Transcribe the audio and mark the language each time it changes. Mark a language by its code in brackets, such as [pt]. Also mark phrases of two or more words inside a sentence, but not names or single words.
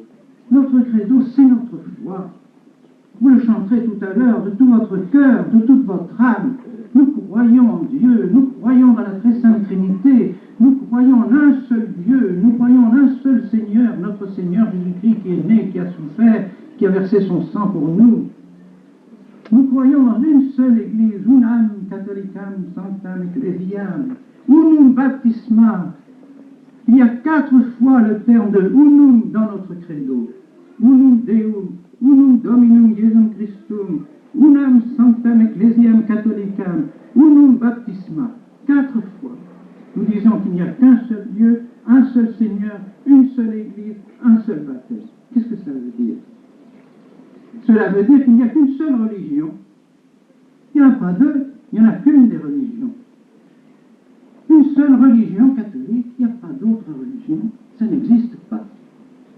[fr] Notre credo, c'est notre foi. Vous le chanterez tout à l'heure de tout votre cœur, de toute votre âme. Nous croyons en Dieu, nous croyons dans la très sainte Trinité, nous croyons en un seul Dieu, nous croyons en un seul Seigneur, notre Seigneur Jésus-Christ qui est né, qui a souffert, qui a versé son sang pour nous. Nous croyons en une seule Église, [la] unam catholicam sanctam ecclesiam, unum baptisma. [fr] Il y a 4 fois le terme de unum dans notre credo. [la] Unum Deum, unum Dominum Iesum Christum, unam sanctam ecclesiam catholicam, unum baptisma. [fr] 4 fois. Nous disons qu'il n'y a qu'un seul Dieu, un seul Seigneur, une seule Église, un seul baptême. Qu'est-ce que ça veut dire? Cela veut dire qu'il n'y a qu'une seule religion. Il n'y en a pas deux, il n'y en a qu'une des religions. Une seule religion catholique, il n'y a pas d'autre religion, ça n'existe pas.